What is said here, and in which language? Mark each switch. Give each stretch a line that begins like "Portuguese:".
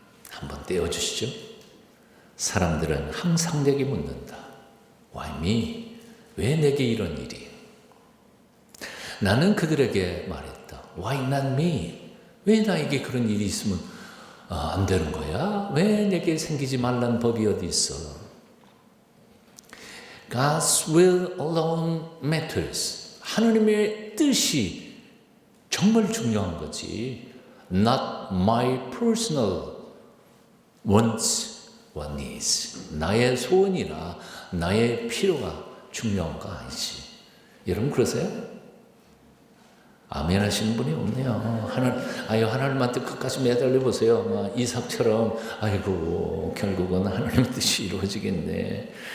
Korean: 한번 떼어주시죠. 사람들은 항상 내게 묻는다.
English: Why me?
Korean: 왜 내게 이런 일이? 나는 그들에게 말했다.
English: Why not me?
Korean: 왜 나에게 그런 일이 있으면 안 되는 거야? 왜 내게 생기지 말란 법이 어디 있어?
English: God's will alone matters.
Korean: 하나님의 뜻이 정말 중요한 거지.
English: Not my personal wants or needs.
Korean: 나의 소원이나 나의 필요가 중요한 거 아니지. 여러분 그러세요? 아멘 하시는 분이 없네요. 하나님한테 끝까지 매달려 보세요. 이삭처럼, 아이고, 결국은 하나님의 뜻이 이루어지겠네.